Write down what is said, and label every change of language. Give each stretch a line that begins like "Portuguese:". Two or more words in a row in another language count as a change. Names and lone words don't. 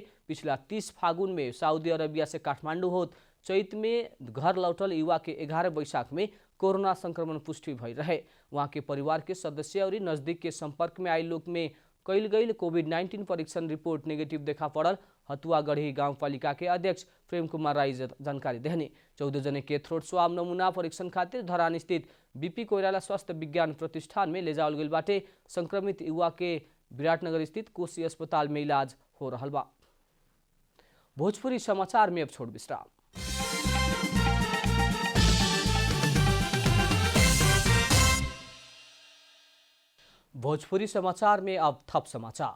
Bhojpuri: पिछला 30 फागुन में सऊदी अरबिया से काठमांडू होत चैत में घर लौटल युवा के 11 वैशाख में कोरोना संक्रमण पुष्टि भइल रहे। वहां के परिवार के सदस्य और नजदीक के संपर्क में आए लोग में कैल गई कोविड-19 परीक्षण रिपोर्ट नेगेटिव देखा पड़ल हतुआ गढ़ी गाउँपालिका के अध्यक्ष प्रेम कुमार राई जानकारी देहने। 14 जने के थ्रोट स्वाब नमूना परीक्षण खातिर धरान स्थित बीपी कोइराला स्वास्थ्य विज्ञान प्रतिष्ठान में ले जावल गइल बाटे। संक्रमित युवा के विराटनगर स्थित कोशी अस्पताल में इलाज हो रहल बा। भोजपुरी समाचार में अब छोड़ विश्राम। भोजपुरी समाचार में अब थप समाचार।